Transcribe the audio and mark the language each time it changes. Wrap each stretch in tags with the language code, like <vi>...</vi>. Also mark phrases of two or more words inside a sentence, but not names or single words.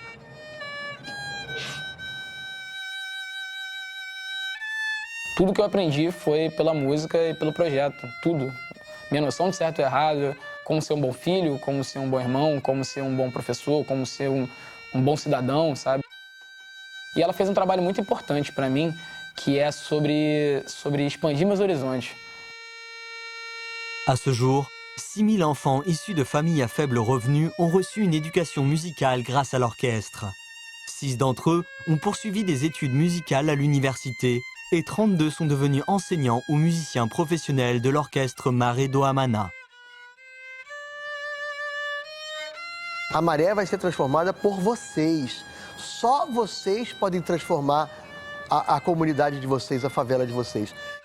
<pt>Tudo que eu aprendi foi pela música e pelo projeto, tudo. Minha noção de certo e errado, como ser um bom filho, como ser um bom irmão, como ser um bom professor, como ser um bom cidadão, sabe? E ela fez um trabalho muito importante para mim, que é sobre expandir meus horizontes.</pt> <fr>À ce jour, 6 000 enfants issus de familles à faible revenu ont reçu une éducation musicale grâce à l'orchestre. 6 d'entre eux ont poursuivi des études musicales à l'université et 32 sont devenus enseignants ou musiciens professionnels de l'orchestre Mare do Amana.</fr> <pt>A maré vai ser transformada por vocês. Só vocês podem transformar a comunidade de vocês, a favela de vocês.</pt>